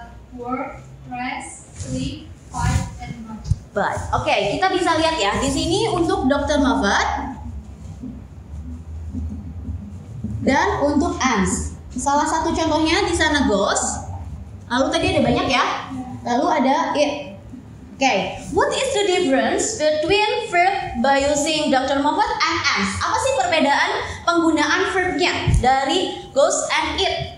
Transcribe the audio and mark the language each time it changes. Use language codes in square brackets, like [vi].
[en] Work, rest, sleep, fight, and much. [id] But, oke, kita bisa lihat ya di sini untuk Dr. Moffat dan untuk Ans. Salah satu contohnya di sana goes. Lalu tadi ada banyak ya. Lalu ada it. [en] Okay, what is the difference between verb by using Dr. Moffat and Ans? [id] Apa sih perbedaan penggunaan verbnya dari goes and it?